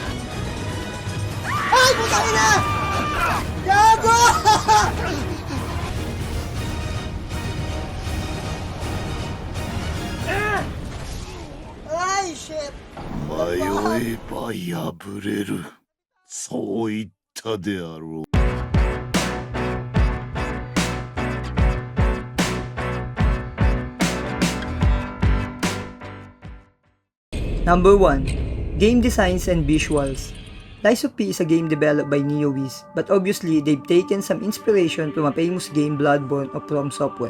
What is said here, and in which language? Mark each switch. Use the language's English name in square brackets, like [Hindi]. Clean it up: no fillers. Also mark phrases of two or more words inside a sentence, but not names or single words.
[Filipino] Ay! Putang ina! Gago! [English] Ay, shit! [Japanese] 迷えば破れる。そう言ったであろう。 [English] Number 1. Game Designs and Visuals. Lies of P is a game developed by Neowiz, but obviously they've taken some inspiration from a famous game Bloodborne of From Software.